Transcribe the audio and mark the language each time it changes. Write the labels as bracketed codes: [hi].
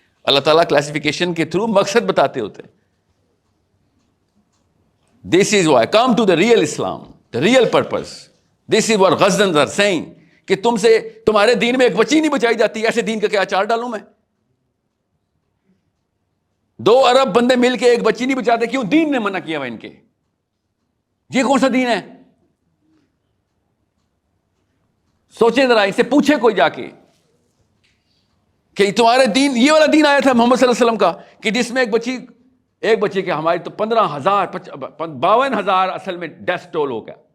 [ur] اللہ تعالیٰ کلاسیفیکیشن کے تھرو مقصد بتاتے ہوتے. [en] This is why come to the real Islam, the real purpose. This is what غزنز are seeing [ur] کہ تم سے تمہارے دین میں ایک بچی نہیں بچائی جاتی, ایسے دین کا کیا اچار ڈالوں میں. 2 ارب بندے مل کے ایک بچی نہیں بچاتے, کیوں؟ دین نے منع کیا ہوا ان کے. یہ کون سا دین ہے؟ سوچیں ذرا, اس سے پوچھے کوئی جا کے کہ تمہارے دین, یہ والا دین آیا تھا محمد صلی اللہ علیہ وسلم کا کہ جس میں ایک بچے کے ہماری تو 15,000 52,000 اصل میں ڈیتھ ٹول ہو گیا.